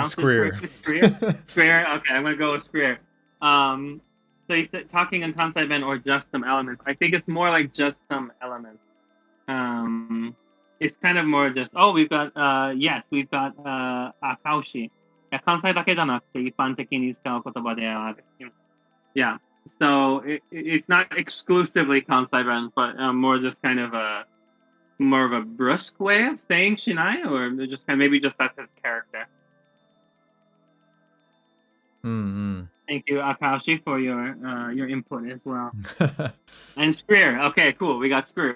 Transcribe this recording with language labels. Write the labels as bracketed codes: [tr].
[en] pronounce this Screer. correctly. Screer. Okay, I'm gonna go with Screer. So he said talking in Kansai-ben or just some elements. I think it's more like just some elements. It's kind of more just, oh, we've got we've got akaushi. [ja] 関西だけじゃなくて一般的に使う言葉である. [en] Yeah. So it's not exclusively Kansai-ben, but more just kind of more of a brusque way of saying Shinai, or just kind of maybe just that's his character. Mm-hmm. Thank you, Akashi, for your input as well. And Screer. Okay, cool. We got Screer.